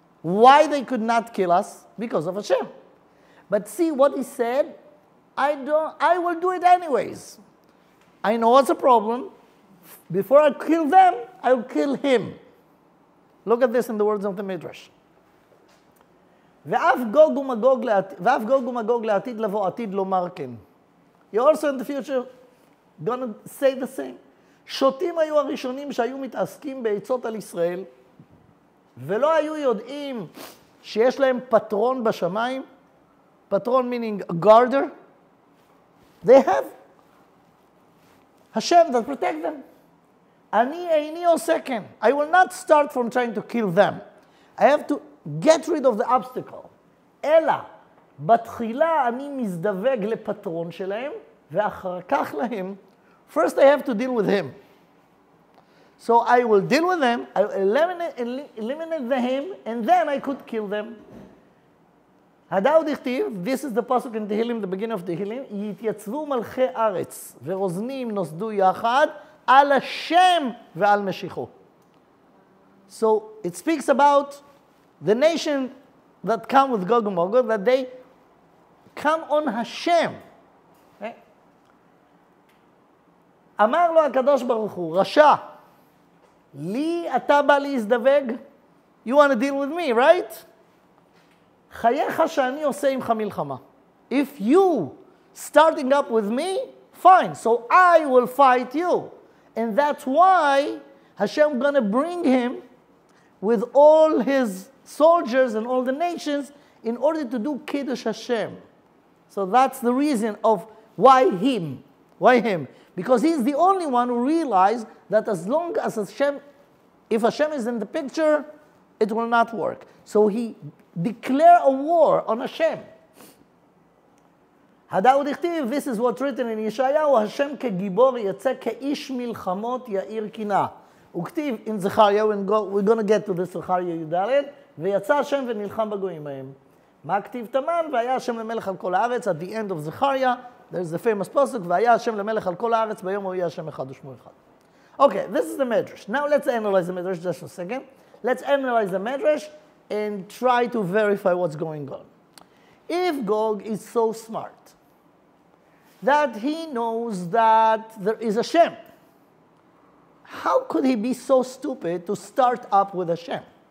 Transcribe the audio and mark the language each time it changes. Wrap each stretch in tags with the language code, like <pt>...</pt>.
<en>Why they could not kill us? Because of Hashem. But see what he said? I will do it anyways. I know what's the problem. Before I kill them, I will kill him. Look at this in the words of the Midrash.</en> <he>ואף גוג ומגוג לעתיד לבוא עתיד לומר כן.</he> <en>You're also in the future gonna say the same.</en> <he>שוטים היו הראשונים שהיו מתעסקים בעצות על ישראל, ולא היו יודעים שיש להם פטרון בשמיים, פטרון</he> <en>meaning a guarder. They have Hashem that protect them.</en> <he>אני איני עושה כן.</he> <en>I will not start from trying to kill them. I have to get rid of the obstacle.</en> <he>אלא, בתחילה אני מזדווג לפטרון שלהם, ואחר כך להם,</he> <en>first I have to deal with him. So I will deal with them, I will eliminate them, and then I could kill them.</en> <he>הדאו דכתיב,</he> <en>this is the pasuk in Tehillim, the beginning of Tehillim,</en> <he>יתייצבו מלכי ארץ ורוזנים נוסדו יחד על השם ועל משיחו.</he> <en>So it speaks about the nation that come with Gog Magog, that they come on Hashem. Okay?</en> <he>אמר לו הקדוש ברוך הוא, רשע, לי אתה בא להזדווג?</he> <en>You want to deal with me, right?</en> <he>חייך שאני עושה עמך מלחמה.</he> <en>If you starting up with me, fine, so I will fight you. And that's why Hashem going to bring him with all his soldiers and all the nations in order to do Kiddush Hashem. So that's the reason of why him. Why him? Because he's the only one who realized that as long as Hashem, if Hashem is in the picture, it will not work. So he declared a war on Hashem.</en> <he>הדאו דכתיב,</he> <en>this is what's written in</en> <he>ישעיהו, השם כגיבור יצא כאיש מלחמות יאיר קינה. וכתיב in זכריה,</he> <en>we're going to get to this</en> <he>זכריה י"ד, ויצא השם ונלחם בגויים מהם. מה כתיב תמן? והיה השם למלך על כל הארץ,</he> <en>at the end of זכריה, there's the famous pasuk,</en> <he>והיה השם למלך על כל הארץ, ביום הוא יהיה השם אחד ושמו אחד.</he> <en>Okay, this is the Medrash. Now let's analyze the Medrash just for a second. Let's analyze the Medrash and try to verify what's going on. If Gog is so smart that he knows that there is a Hashem, how could he be so stupid to start up with Hashem?</en>